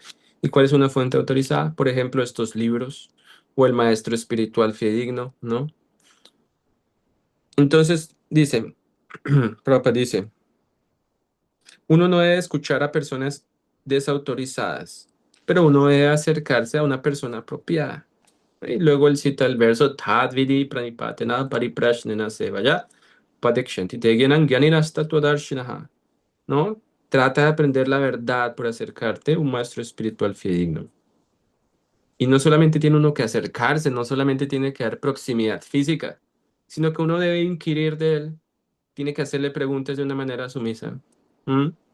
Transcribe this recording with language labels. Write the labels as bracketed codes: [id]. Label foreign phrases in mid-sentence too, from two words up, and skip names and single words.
[es] ¿Y cuál es una fuente autorizada? Por ejemplo, estos libros o el maestro espiritual fidedigno, ¿no? Entonces, dice, Prabhupada dice, uno no debe escuchar a personas desautorizadas, pero uno debe acercarse a una persona apropiada. Y luego él cita el verso, [sa] तद्विद्धि प्रणिपातेन परिप्रश्नेन सेवया उपदेक्ष्यन्ति ते ज्ञानं ज्ञानिनस्तत्त्वदर्शिनः. [es] ¿No? Trata de aprender la verdad por acercarte a un maestro espiritual fidedigno. Y no solamente tiene uno que acercarse, no solamente tiene que dar proximidad física, sino que uno debe inquirir de él, tiene que hacerle preguntas de una manera sumisa, ¿m?